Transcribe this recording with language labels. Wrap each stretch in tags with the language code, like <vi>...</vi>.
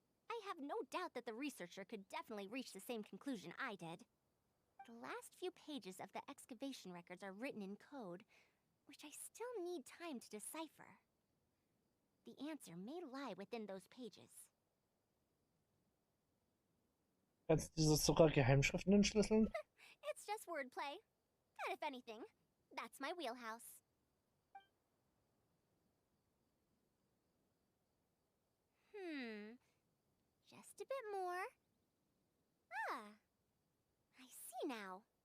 <en>I have no doubt that the researcher could definitely reach the same conclusion I did. The last few pages of the excavation records are written in code, which I still need time to decipher. The answer may lie within those pages.</en> <de>Kannst du diese sogar Geheimschriften entschlüsseln?</de> <en>It's just wordplay. And if anything, that's my wheelhouse. Just a bit more. I see now.</en>